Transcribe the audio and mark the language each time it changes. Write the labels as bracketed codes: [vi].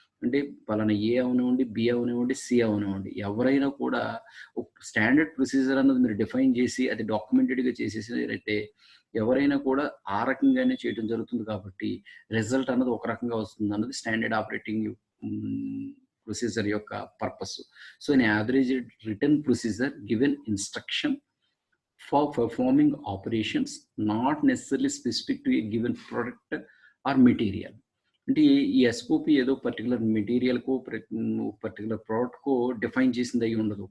[te] అంటే పలానా ఏ అవనివ్వండి, బి అవనివ్వండి, సి అవనివ్వండి. ఎవరైనా కూడా ఒక స్టాండర్డ్ ప్రొసీజర్ అన్నది మీరు డిఫైన్ చేసి అది డాక్యుమెంటెడ్‌గా చేసేసారైతే ఎవరైనా కూడా ఆ రకంగానే చేయటం జరుగుతుంది కాబట్టి రిజల్ట్ అన్నది ఒక రకంగా వస్తుందన్నది స్టాండర్డ్ ఆపరేటింగ్ హ్మ్, ప్రొసీజర్ యొక్క purpose. [en] So, in average written procedure given instruction for performing operations not necessarily specific to a given product or material. [te] అంటే ఈ ఎస్ఓపి ఏదో పర్టిక్యులర్ మెటీరియల్‌కో పర్టిక్యులర్ ప్రోడక్ట్‌కో డిఫైన్ చేసింది అయ్యి ఉండదు.